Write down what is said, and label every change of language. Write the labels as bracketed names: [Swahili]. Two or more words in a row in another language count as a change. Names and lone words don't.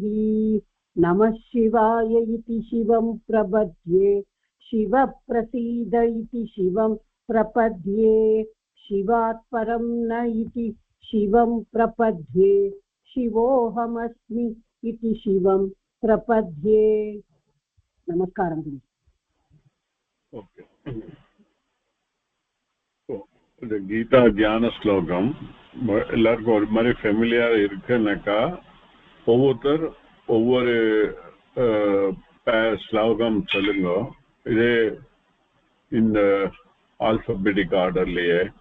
[Sanskrit] नमः शिवाय इति शिवं प्रपद्ये शिवप्रसीद इति शिवं प्रपद्ये शिवात् परं न इति शिवं प्रपद्ये शिवोऽहमस्मि इति शिवं प्रपद्ये। नमस्कारं। [Tamil] ओके, இந்த கீதா தியான ஸ்லோகம் எல்லாருக்கும் ஒரு மாதிரி ஃபெமிலியர் இருக்குன்னாக்கா ஒவ்வொருத்தர் ஒவ்வொரு ஸ்லோகம் சொல்லுங்க. இதே இந்த [English] alphabetic order